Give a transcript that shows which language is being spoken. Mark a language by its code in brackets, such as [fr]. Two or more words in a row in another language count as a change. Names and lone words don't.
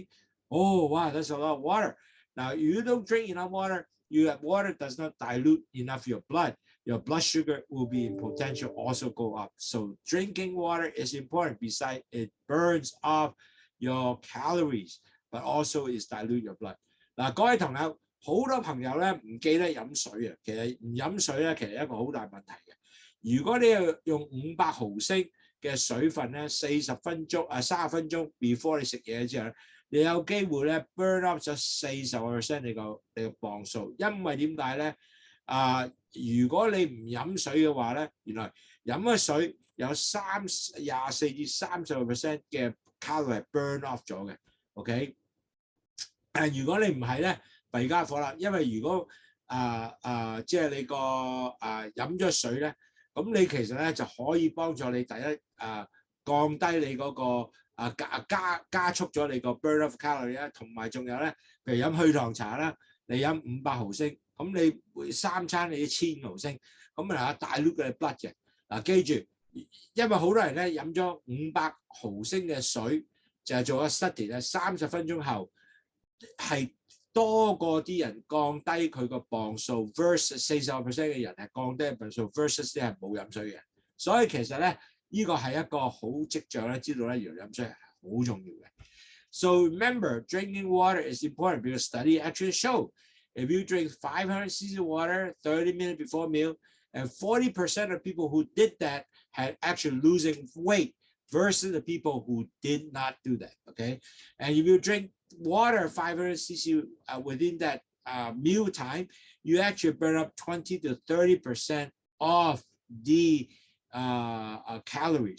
[en] Oh, wow, that's a lot of water. Now, you don't drink enough water. Water does not dilute enough your blood. your blood sugar will be in potential also go up. So drinking water is important. Besides, it burns off your calories, but also is dilute your blood. [yue] 嗱，各位朋友，好多朋友咧唔記得飲水啊，其實唔飲水咧，其實一個好大問題嘅。如果你用500毫升嘅水分咧，30分鐘 before 你食嘢之後咧，你有機會咧 [en] burn up [yue] 咗40% 你個磅數，因為點解咧？如果你唔飲水嘅話咧，原來飲嘅水有24至30% 嘅 calorie [en] burn off [yue] 咗嘅 ，OK？但如果你唔係咧，弊家伙啦，因為如果即係你個飲咗水咧，咁你其實咧就可以幫助你第一降低你嗰個加速咗你個 [en] burn off calorie [yue] 啦，同埋仲有咧，譬如飲去糖茶啦，你飲500毫升，咁你每3餐你1000毫升，咁啊dilute嘅 blood 嘅。嗱，記住，因為好多人咧飲咗500毫升嘅水，就係做咗 study 咧，30分鐘後係多過啲人降低佢個磅數 versus 40% 嘅人係降低磅數 versus 啲係冇飲水嘅。所以其實咧，呢個係一個好跡象咧，知道咧原來飲水係好重要嘅。 [en] So remember, drinking water is important because study actually show if you drink 500 cc water 30 minutes before meal, and 40% of people who did that had actually losing weight versus the people who did not do that. Okay, and if you drink water 500 cc within that meal time, you actually burn up 20 to 30% of the calories.